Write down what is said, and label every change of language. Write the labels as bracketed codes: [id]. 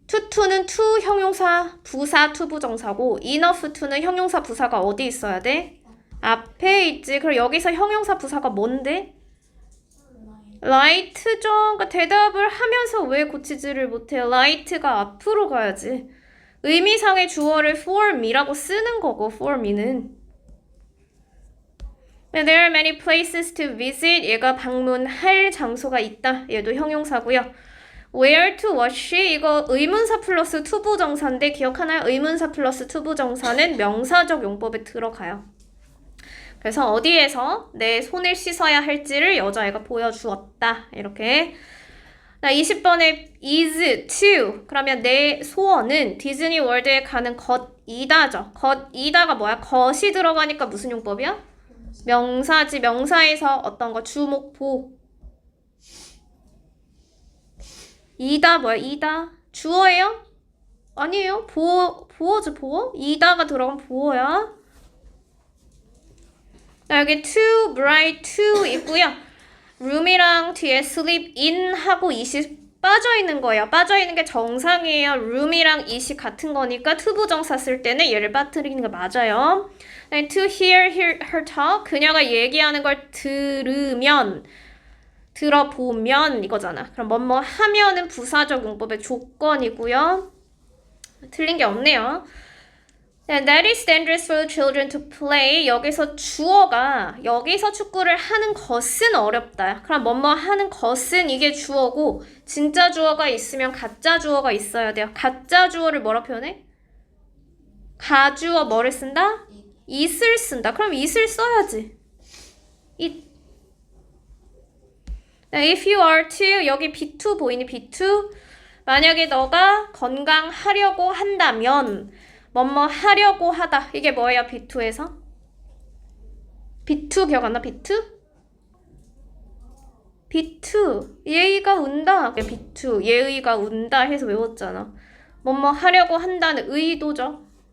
[ko] to는 to 형용사 부사 투부정사고 enough to는 형용사 부사가 어디 있어야 돼? 앞에 있지. 그럼 여기서 형용사 부사가 뭔데? right죠. 그러니까 대답을 하면서 왜 고치지를 못해? right가 앞으로 가야지. 의미상의 주어를 [en] for me라고 쓰는 거고 for me는 There are many places to visit. [ko] 얘가 방문할 장소가 있다. 얘도 형용사고요. [en] Where to watch? [ko] 이거 의문사 플러스 투부정사인데 기억하나요? 의문사 플러스 투부정사는 명사적 용법에 들어가요. 그래서 어디에서 내 손을 씻어야 할지를 여자애가 보여주었다. 이렇게. 20번에 is to. 그러면 내 소원은 디즈니 월드에 가는 것이다죠. 것이다가 뭐야? 것이 들어가니까 무슨 용법이야? 명사지. 명사에서 어떤 거 주목보. 이다 뭐야? 이다. 주어예요? 아니에요. 보어죠. 보어? 이다가 들어간 보어야. 여기 [en] too bright to [ko] 있고요. room이랑 뒤에 sleep in 하고 it이 빠져있는 거예요. 빠져있는 게 정상이에요. room이랑 it이 같은 거니까 투부정사 쓸 때는 얘를 빠뜨리는 게 맞아요. [en] to hear her talk. [ko] 그녀가 얘기하는 걸 들으면, 들어보면 이거잖아. 그럼 뭐뭐 하면은 부사적 용법의 조건이고요. 틀린 게 없네요. [en] That is dangerous for children to play. [ko] 여기서 주어가 여기서 축구를 하는 것은 어렵다. 그럼 뭐뭐 하는 것은 이게 주어고 진짜 주어가 있으면 가짜 주어가 있어야 돼요. 가짜 주어를 뭐라 표현해? 가주어 뭐를 쓴다? it을 쓴다. 그럼 it을 써야지. it. [en] If you are to 여기 be2 보이니? be2. [ko] 만약에 너가 건강하려고 한다면 뭐뭐 하려고 하다. 이게 뭐예요? be2에서? be2 기억 안 나? be2? be2. 예의가 운다. be2. 예의가 운다 해서 외웠잖아. 뭐뭐 하려고 한다는 의도죠.